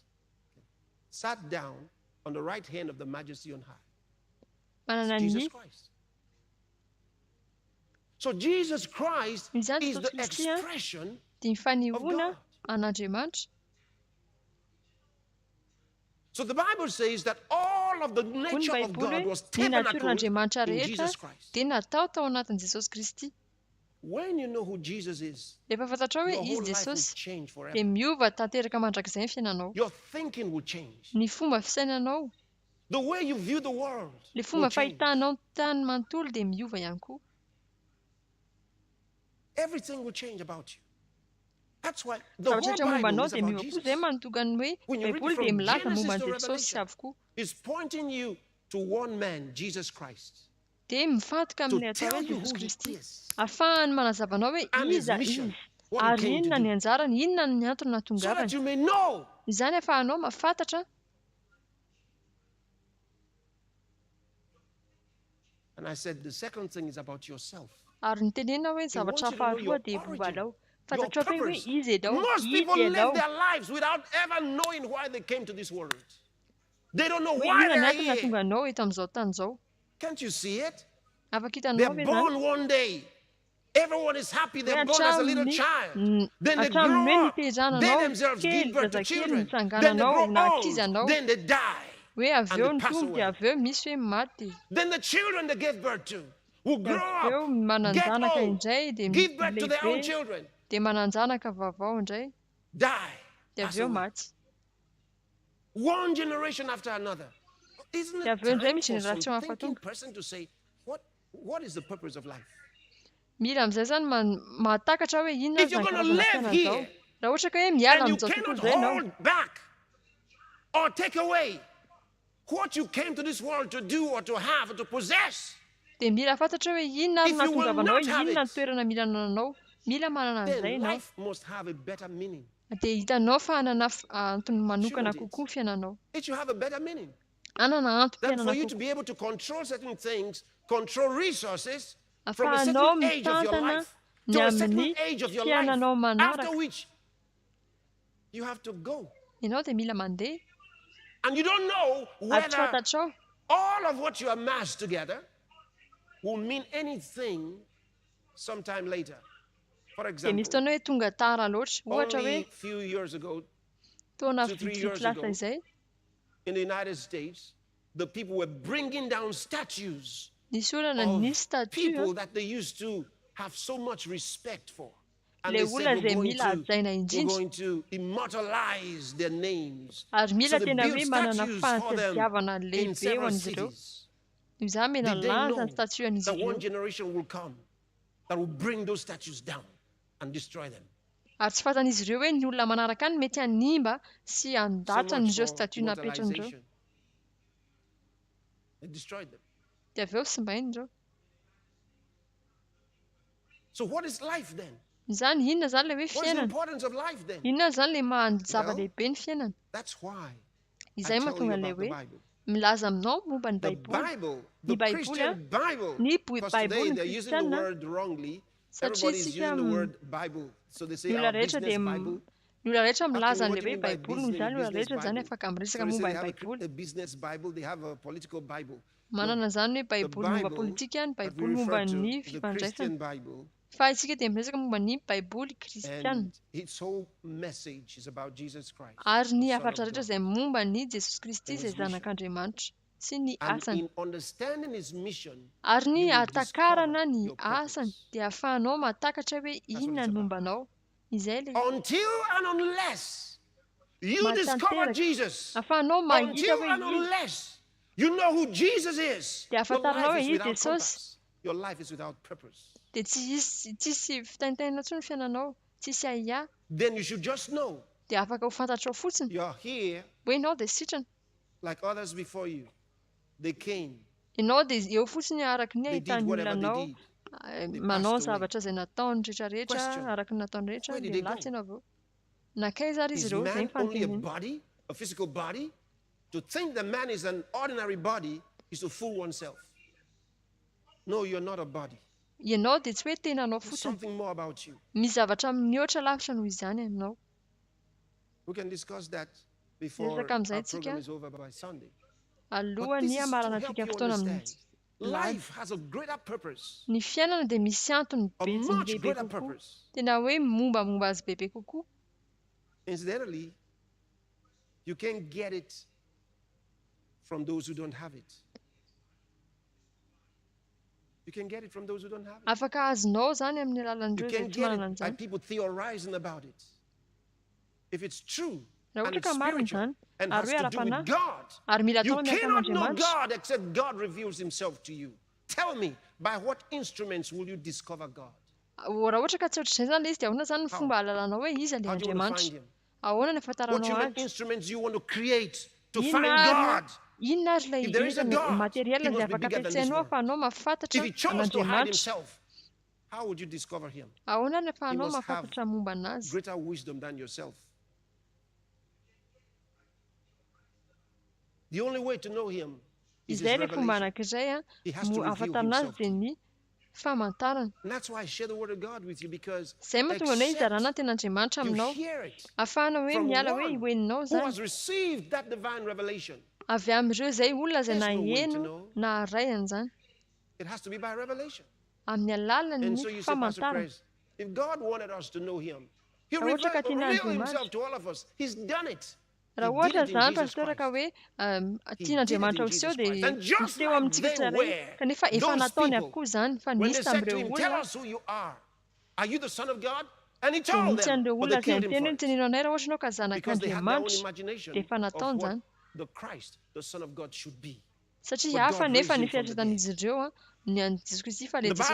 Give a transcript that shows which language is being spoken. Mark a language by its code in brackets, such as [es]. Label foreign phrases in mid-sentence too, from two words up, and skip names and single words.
[en] Sat down on the right hand of the majesty on high. [mg] manana [en] Jesus [mg] ny [en] Christ. So Jesus Christ [mg] Izany [en] is the [mg] Jesosy Kristy a [en] expression. [mg] dia ny fanehoana [en] God. [mg] an'Andriamanitra. [en] So the Bible says that all of the [mg] Hoy ny [en] nature of [mg] Baiboly [en] God [mg] hoe [en] was [mg] ny [en] tabernacled [mg] natoran'Andriamanitra [en] in [mg] rehetra [en] Jesus Christ. [mg] dia natao tao anatin'i Jesosy Kristy. [en] When you know who Jesus is, [mg] Rehefa fantatrao hoe [en] your whole [mg] izy [en] life will [mg] Jesosy [en] change forever. [mg] dia miova tanteraka mandrakizay ny fiainanao. [en] Your thinking will change. [mg] Ny fomba fisainanao, [en] The way you view the world [mg] le [en] will [mg] fomba [en] change. [mg] fahitanao ny tany manontolo dia miova ihany koa. [en] Everything will change about you. That's why the whole [mg] Zavatra momba [en] Bible [mg] anao [en] is [mg] dia [en] about [mg] miova koa [en] Jesus. [mg] izay manotokany hoe [en] When you read [mg] Baiboly [en] from [mg] dia milaza [en] Genesis [mg] momba [en] to [mg] ny Jesosy sy [en] Revelation, [mg] avokoa. [en] it's pointing you to one man, Jesus Christ, [mg] Dia mifantoka [en] to [mg] amin'ilay atao [en] tell [mg] hoe [en] you [mg] Jesosy [en] who he [mg] Kristy. [en] is [mg] Ahafahany manazavanao hoe [en] and his [mg] iza [en] mission, [mg] izy [en] what he [mg] ary [en] came to [mg] inona ny [en] do, [mg] anjarany, inona ny antony [en] so that [mg] natongavany. [en] you may know. [mg] Izany ahafahanao mahafantatra. [en] And I said the second thing is about yourself. [mg] Ary ny tenena hoe [en] He wants [mg] zavatra [en] you to know [mg] faharoa [en] your [mg] dia [en] origin. [mg] vovalao. [en] Your [mg] fantatrao ve hoe [en] purpose. [mg] izy ianao, [en] Most [mg] izy [en] people live [mg] ianao. [en] their lives without ever knowing why they came to this world. They don't know [mg] Hoe [en] why [mg] inona [en] they [mg] ny [en] are [mg] antony [en] here. [mg] nahatonga anao eto amin'izao tany izao. [en] Can't you see it? [mg] Afaka [en] They're [mg] hitanao ve zany? [en] born one day. Everyone is happy. [mg] Hoe [en] They're born as a little [mg] hatramin'ny [en] child. Then they [mg] hatramin'ny hoe [en] grow up. [mg] nitezana [en] They [mg] anao [en] themselves [mg] kely [en] give birth to [mg] zazakely [en] children. [mg] nitsangana [en] Then they [mg] anao [en] grow [mg] na [en] old. [mg] ankizy anao [en] Then they die. [mg] hoe avy [en] And [mg] eo [en] they [mg] ny [en] pass [mg] tombo dia [en] away. [mg] avy eo misy hoe maty. [en] Then the children they gave birth to will [mg] Dia [en] grow [mg] avy eo [en] up, get [mg] mananjanaka [en] old, [mg] indray dia [en] give birth to their own [mg] lehibe [en] children, [mg] dia mananjanaka vaovao indray [en] die, [mg] dia [en] pass [mg] avy eo [en] away. [mg] maty. [en] One generation after another. Isn't [mg] Dia [en] it [mg] avy eo indray [en] time [mg] misy [en] for some [mg] generation [en] thinking [mg] mahafatonga. [en] person to say, what is the purpose of life? [mg] Mila amin'izay zany mahatakatra hoe inona [en] If you're [mg] zany [en] going to [mg] karazana [en] live [mg] fiainana [en] here [mg] izao. Raha ohatra ka hoe miala [en] and you [mg] amin'izao tontolo [en] cannot [mg] izay ianao [en] hold back or take away what you came to this world to do or to have or to possess, [mg] dia mila fantatra hoe inona [en] If [mg] no [en] you will [mg] nahatongavanao, [en] not have [mg] inona [en] it, [mg] ny toerana mila nananao, mila manana an'izay [en] then [mg] ianao. [en] life must have a better meaning. [mg] Dia hitanao fa hanana antony manokana [en] Shouldn't it? [mg] kokoa fiainanao. [en] It should have a better meaning. [mg] Hanana [en] That for [mg] antom-piainana [en] you to [mg] kokoa. [en] be able to control certain things, control resources from a [mg] Afahanao [en] certain age of your [mg] mitantana [en] life [mg] ny [en] to a [mg] amin'ny [en] certain age of your life, [mg] fiainanao [en] after [mg] manaraka. [en] which you have to go. [mg] Ianao dia mila mandeha [en] And you don't know [mg] ary tsy [en] whether [mg] fantatrao [en] all of what you amassed together will mean anything sometime later. For [mg] dia [en] example, [mg] misy taona hoe tonga tara loatra. Ohatra [en] only [mg] hoe [en] a few years ago [mg] taona 2-3 vitsivitsy [en] years [mg] lasa [en] ago, [mg] izay [en] in the United States, the people were bringing down statues [mg] nisy olana [en] of [mg] nisy statue [en] people that they used to have so much respect for. And [mg] le [en] they said, [mg] olona zay mila hajaina [en] we're [mg] indrindra [en] going to immortalize their names. [mg] ary [en] So [mg] mila [en] they [mg] tena [en] built [mg] hoe manana [en] statues for them [mg] fahatsiadiavana [en] in [mg] lehibe ho [en] several [mg] an'izy ireo. [en] cities. [mg] Io zany mena [en] Did they [mg] lanja [en] know [mg] ny statue an'izy [en] that one [mg] ireo. [en] generation will come that will bring those statues down and destroy them? [mg] Ary tsy fantan'izy ireo hoe ny olona manaraka any mety hanimba sy [en] So [mg] handatra [en] much [mg] n'ireo [en] for [mg] statue napetrany ireo. [en] immortalization. They destroyed them. [mg] Dia avy eo simbainy ireo. [en] So what is life then? [mg] Izany inona zany le hoe [en] What is the [mg] fiainana? [en] importance of life then? [mg] Inona zany le zava-dehibe ny fiainana? [en] That's why [mg] Izay [en] I tell you [mg] mahatonga le [en] about the [mg] hoe [en] Bible. [mg] milaza aminao momba ny [en] The [mg] baiboly. [en] Bible, [mg] Ny [en] the [mg] baiboly [en] Christian Bible. [mg] ny [en] Because [mg] baiboly [en] today [mg] ny [en] they're using the [mg] kristiana [en] word wrongly. [mg] satria [en] Everybody's [mg] isika [en] using the word Bible. So they say [mg] ny olona [en] our [mg] rehetra [en] business [mg] dia [en] Bible. [mg] ny olona rehetra milaza [en] Asking, what [mg] an'le [en] do you [mg] hoe [en] mean by [mg] baiboly noho izany olona [en] business [mg] rehetra zany [en] Bible? [mg] afaka miresaka [en] So they say [mg] momba [en] they [mg] ny [en] have [mg] baiboly. [en] a business Bible, they have a political Bible. [mg] Manana zany hoe baiboly momba [en] Bible [mg] politika, ny [en] that we [mg] baiboly momba [en] refer to [mg] ny [en] is the [mg] fifandraisana. [en] Christian Bible. [mg] Fa isika dia miresaka momba ny baiboly kristiana. [en] And its whole message is about Jesus Christ. [mg] Ary ny [en] the Son [mg] hafatra [en] of [mg] rehetra [en] God. [mg] izay momba ny Jesosy Kristy [en] And [mg] izay [en] his mission. [mg] zanak'Andriamanitra sy ny [en] And [mg] asany. [en] in understanding his mission, [mg] Ary ny [en] you will [mg] hatakarana [en] discover [mg] ny [en] your [mg] asany [en] purpose. [mg] dia ahafahanao mahatakatra hoe [en] what [mg] inona [en] it's [mg] ny [en] about. [mg] mombanao. Izay le [en] Until and unless you [mg] Matanteraka. [en] discover Jesus, [mg] ahafahanao mahita [en] until [mg] hoe [en] and unless you know who Jesus is, [mg] dia [en] your [mg] ahafantaranao [en] life [mg] hoe [en] is [mg] izy [en] without [mg] Jesosy [en] compass. Your life is without purpose. [mg] dia tsisy fitaintainana intsony ny fiainanao, tsisy ahiahy. [en] Then you should just know [mg] Dia afaka ho fantatrao fotsiny [en] you're here [mg] hoe ianao dia sitrana. [en] like others before you. They came, [mg] Ianao dia eo fotsiny araky ny [en] they did [mg] ahitan'ny [en] whatever [mg] olona [en] they [mg] anao [en] did. [mg] manao [en] passed away. [mg] zavatra izay nataony rehetrarehetra [en] Question. [mg] araky ny nataony rehetra [en] Where did [mg] dia [en] they go? [mg] lasa ianao avy eo. Nakaiza ary izy [en] Is [mg] ireo izay [en] man only a [mg] nyfanteniny. [en] body, a physical body? To think that man is an ordinary body is to fool oneself. No, you're not a body. [mg] Ianao dia tsy hoe tenanao [en] There's [mg] fotsiny. [en] something more about you. [mg] Misy zavatra mihoatra lavitra noho izany aminao. [en] We can discuss that before [mg] Resaka amin'izay [en] our [mg] tsika [en] program is over by Sunday. [mg] alohan'ny [en] this is to [mg] hamaranantsika [en] help you [mg] fotoana amin'ny [en] understand. Life has a greater purpose, [mg] ny fiainana dia misy antony [en] a [mg] betsy [en] much [mg] lehibe [en] greater [mg] kokoa. [en] purpose. [mg] Tena hoe mombamomba azy bebe kokoa. [en] Incidentally, you can't get it from those who don't have it. You can get it from those who don't have it. [mg] Afaka azonao zany amin'ny [en] You [mg] alalan'ireo izay [en] can [mg] tsy [en] get [mg] manana [en] it by [mg] an'izany. [en] people theorizing about it. If it's true [mg] Raha [en] and [mg] ohatra [en] it's [mg] ka marina [en] spiritual [mg] izany [en] and [mg] ary [en] has [mg] hoe [en] to do [mg] ara-panahy [en] with God, [mg] ary mila [en] you [mg] atao miaraka [en] cannot know [mg] amin'Andriamanitra. [en] God except God reveals himself to you. Tell me, by what instruments will you discover God? [mg] Raha ohatra ka tsy ohatr'izay zany le izy dia ahoana zany ny [en] How? [mg] fomba hahalalànao hoe iza le [en] How do you want to find [mg] Andriamanitra? [en] him? [mg] Ahoana ny [en] What [mg] ahafantaranao [en] human [mg] azy? [en] instruments do you want to create to [mg] Inona [en] find [mg] ary- [en] God? [mg] inona ary ilay [en] If there is a God, [mg] materiel [en] he [mg] izay [en] must be [mg] afaka [en] bigger than this [mg] ampiasainao [en] world. [mg] ahafahanao mahafantatra [en] If he chose to hide [mg] an'Andriamanitra. [en] himself, how would you discover him? [mg] Ahoana ny [en] He [mg] ahafahanao [en] must have [mg] mahafantatra momba anazy? [en] greater wisdom than yourself. The only way to know him is his [mg] Izay le fomba [en] revelation. [mg] anankiray [en] He has to reveal [mg] ahafantarana azy [en] himself to [mg] dia [en] you. [mg] ny famantarana. [en] And that's why I share the word of God with you, because [mg] Zay mahatonga hoe [en] except [mg] izarana ten'Andriamanitra [en] you [mg] aminao [en] hear it [mg] ahafahana hoe [en] from [mg] miala hoe [en] one [mg] hoeninao [en] who [mg] zany [en] has received that divine revelation, [mg] avy amin'ireo zay olona zay [en] There's [mg] na [en] no way to [mg] heno [en] know. [mg] na ray an'izany [en] it has to be by revelation. [mg] amin'ny [en] And [mg] alalan'ny [en] so you say, Pastor [mg] famantarana. [en] Chris, if God wanted us to know him, he'll [mg] Raha ohatra ka tiana [en] reveal [mg] Andriamanitra. [en] himself to all of us. He's done it. He [mg] raha [en] did [mg] ohatra [en] it in [mg] zany [en] Jesus [mg] pastora ka [en] Christ. [mg] hoe [en] He [mg] tian'Andriamanitra ho [en] did it in [mg] seho [en] Jesus [mg] dia [en] Christ. And [mg] misy [en] just [mg] teo [en] like [mg] amintsika [en] they [mg] tsirairay [en] were, [mg] kanefa efa [en] those [mg] nataony [en] people, [mg] avokoa zany fa [en] when [mg] nisy [en] they said to [mg] tamin'ireo [en] him, tell [mg] olona [en] us who you are you the Son of God? And he [mg] dia [en] told [mg] nisy [en] them, [mg] an'ireo [en] but they [mg] olona zay [en] killed him [mg] niteny hoe [en] first. [mg] nitenenao anay raha ohatra ianao ka [en] Because they had their own [mg] zanak'Andriamanitra [en] imagination [mg] dia efa [en] of [mg] nataony [en] what [mg] zany [en] the Christ, the Son of God, should be. [mg] satria [en] But [mg] hafa [en] God [mg] nefa [en] raised [mg] ny [en] him from the [mg] fiatretan'izy ireo ny an'i Jesosy Kristy fa le [en] The [mg] Jesosy